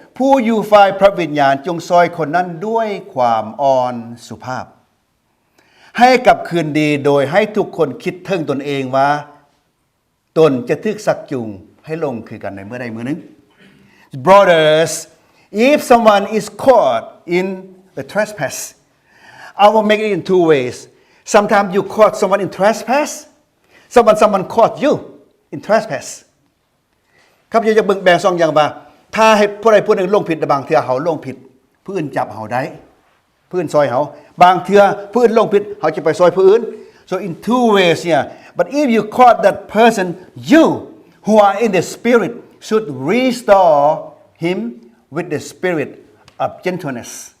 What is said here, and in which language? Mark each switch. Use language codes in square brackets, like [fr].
[th] ผู้อยู่ฝ่ายพระวิญญาณจงซอยคนนั้นด้วยความอ่อนสุภาพให้กลับคืนดีโดยให้ทุกคนคิดถึงตนเองว่าตนจะทึกสักจูงให้ลงคือกันในเมื่อใดเมื่อหนึ่ง [en] Brothers, if someone is caught in a trespass, I will make it in two ways. Sometimes you caught someone in trespass, someone caught you in trespass. [th] ครับจะแบ่ง2อย่างว่าถ้าให้ผู้ใดผู้หนึ่งลงผิดบางเทื่อเฮาลงผิดผู้อื่นจับเฮาได้ผู้อื่นซอยเฮาบางเทื่อผู้อื่นลงผิดเฮาจะไปซอยผู้อื่น [en] so in two ways here but if you caught that person you who are in the spirit should restore him with the spirit of gentleness